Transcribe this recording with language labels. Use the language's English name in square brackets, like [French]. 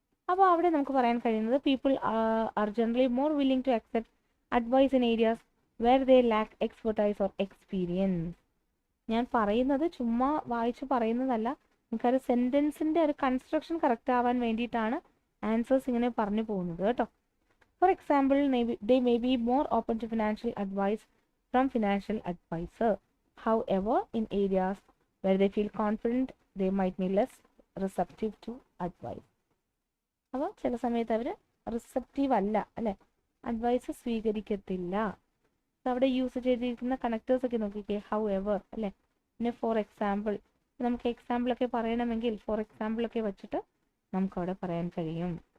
[Malayalam] അപ്പോൾ അവിടെ നമുക്ക് പറയാൻ കഴിയുന്നത് [English] People are generally more willing to accept advice in areas where they lack expertise or experience. [Malayalam] ഞാൻ പറയുന്നത് ചുമ്മാ വായിച്ച് പറയുന്നതല്ല, നമുക്കൊരു സെൻറ്റൻസിൻ്റെ ഒരു കൺസ്ട്രക്ഷൻ കറക്റ്റ് ആവാൻ വേണ്ടിയിട്ടാണ് ആൻസേഴ്സ് ഇങ്ങനെ പറഞ്ഞു പോകുന്നത് കേട്ടോ. [English] For example, they may be more open to financial advice from financial advisor. However, in areas where they feel confident, they might be less receptive to advice. [Malayalam] അപ്പോൾ ചില സമയത്ത് അവർ റിസപ്റ്റീവ് അല്ല അല്ലേ, അഡ്വൈസ് സ്വീകരിക്കത്തില്ല. അവിടെ യൂസ് ചെയ്തിരിക്കുന്ന കണക്റ്റേഴ്സ് ഒക്കെ നോക്കിക്കേ, how ever അല്ലേ, പിന്നെ ഫോർ എക്സാമ്പിൾ. നമുക്ക് എക്സാമ്പിളൊക്കെ പറയണമെങ്കിൽ ഫോർ എക്സാമ്പിളൊക്കെ വെച്ചിട്ട് നമുക്കവിടെ പറയാൻ കഴിയും.